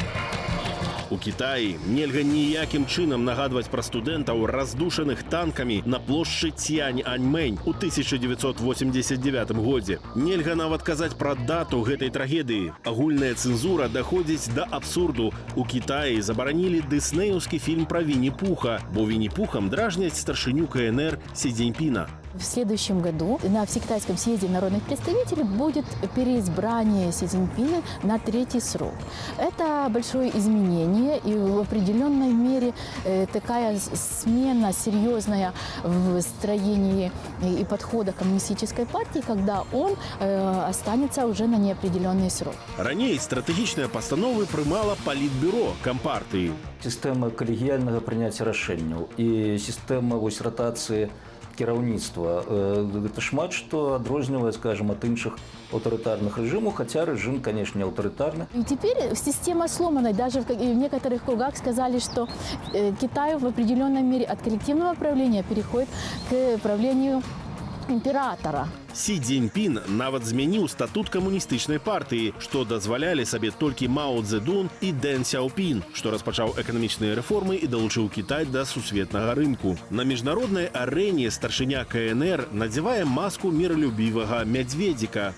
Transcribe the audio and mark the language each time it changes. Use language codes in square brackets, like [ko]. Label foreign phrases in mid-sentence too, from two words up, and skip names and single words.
[be] У Кітаі нельга ніякім чынам нагадваць пра студэнтаў, раздушаных танкамі на плошчы Цянь-Аньмэнь у 1989 годзе. Нельга нават казаць пра дату гэтай трагедыі. Агульная цэнзура даходзіць да абсурду. У Кітаі забаранілі дыснеўскі фільм пра Вінні-Пуха, бо Вінні-Пухам дражняць старшыню КНР Си Цзиньпина. [ru] В следующем году на Всекитайском съезде народных представителей будет переизбрание Си Цзиньпина на 3-й срок. Это большое изменение и в определенной мере такая смена серьезная в строении и подходах коммунистической партии, когда он останется уже на неопределенный срок. [be] Раней стратэгічныя пастановы прымала палітбюро кампартыі. Сістэма калегіяльнага прыняцця рашэнняў і сістэма ратацыі кіраўніцтва. Гэта шмат што адрознівае, скажем, ад іншых аўтарытарных рэжымаў, хаця рэжым, конечно, аўтарытарны. [ru] И теперь система сломана. Даже в некоторых кругах сказали, что Китай в определенной мере от коллективного правления переходит к правлению императора. [be] Сі Цзіньпін нават змяніў статут камуністычнай партыі, што дазвалялі сабе толькі Мао Цзэдун і Дэн Сяопін, што распачаў эканамічныя рэформы і далучыў Кітай да сусветнага рынку. На міжнароднай арэне старшыня КНР надзявае маску міралюбівага мядзведзіка.